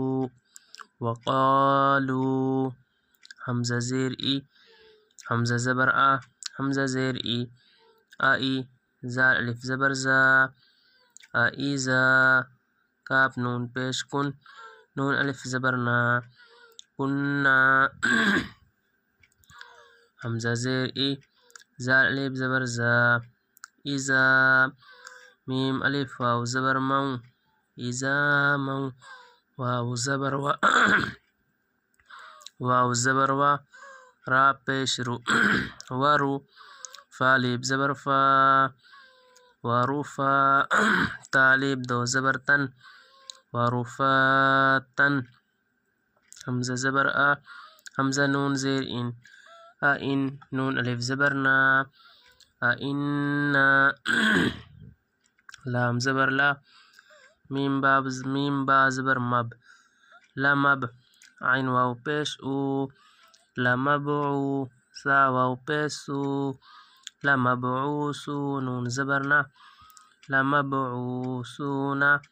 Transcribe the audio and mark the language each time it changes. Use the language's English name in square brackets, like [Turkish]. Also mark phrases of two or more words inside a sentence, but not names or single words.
[Urdu] وقالو، حمزہ زیر ای، حمزہ زبر آ، حمزہ زیر ای، آئی، زال الف زبر زا، آئیزا، کاف نون پیش کن، نون الف زبر نا، کننا، حمزہ زیر ای، زال الف زبر زا، ایزا، میم الف واو زبر مو، ایزا مو، واو زبر وا، واو زبر وا، را پیش رو، ورو، فا الف زبر فا، وروفا، تا الف دو زبر تن، وروفاتن، حمزہ زبر آ، حمزہ نون زیر ان، آئن، نون الف زبر نا، آئنا، لام زبر لا، میم با زبر مب، لمب، عین واو پیش او، لمبعو، سا واو پیش سو، لمبعوسو، نون زبر نا، لمبعوسونا،